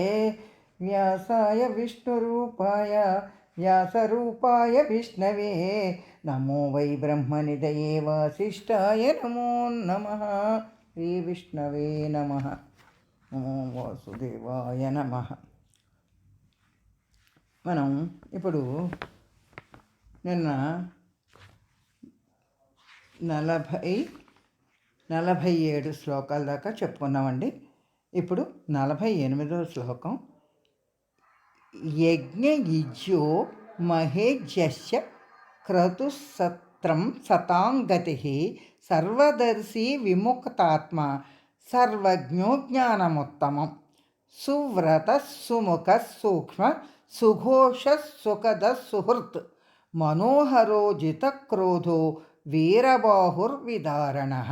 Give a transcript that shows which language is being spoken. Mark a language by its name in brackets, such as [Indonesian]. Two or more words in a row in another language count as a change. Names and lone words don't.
[Sanskrit] व्यासाय विष्णुरूपाय व्यासरूपाय विष्णवे नमो वै ब्रह्मनिधये वासिष्ठाय नमो नमः। श्रीविष्णवे नमः। नमो वासुदेवाय नमः। [Telugu] మనం ఇప్పుడు నిన్న 47 శ్లోకాల దాకా చెప్పుకున్నామండి. ఇప్పుడు 48వ శ్లోకం. [Sanskrit] यज्ञयुज्यो महेज्यस्य क्रतुसत्रं सतांगति सर्वदर्शि विमुक्तात्म सर्वज्ञो ज्ञानमुत्तमं सुव्रत सुमुख सूक्ष्म सुघोष सुखद सुहृत् मनोहरोजित क्रोधो वीरबाहुर्विदारण